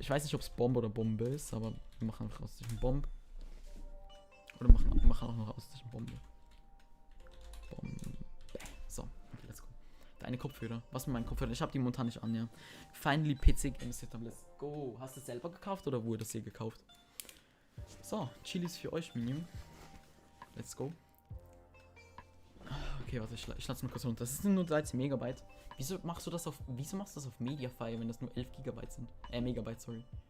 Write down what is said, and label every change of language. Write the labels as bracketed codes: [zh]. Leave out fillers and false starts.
[de] Ich weiß nicht, ob es Bomb oder Bombe ist, aber wir machen einfach aus zwischen Bomb. Oder machen auch noch aus zwischen Bombe. Bombe. So, [en] okay, let's go. [de] Deine Kopfhörer. Was mit meinen Kopfhörern? Ich habe die momentan nicht an, ja. [en] Finally PC Games Setup, let's go. [de] Hast du es selber gekauft oder wurde das hier gekauft? So, Chilis für euch, Minion. [en] Let's go. [de] Okay, warte, ich lade es mal kurz runter. Das sind nur 13 Megabyte. Wieso machst du das auf Mediafire, wenn das nur 11 Gigabyte sind? Megabyte, sorry.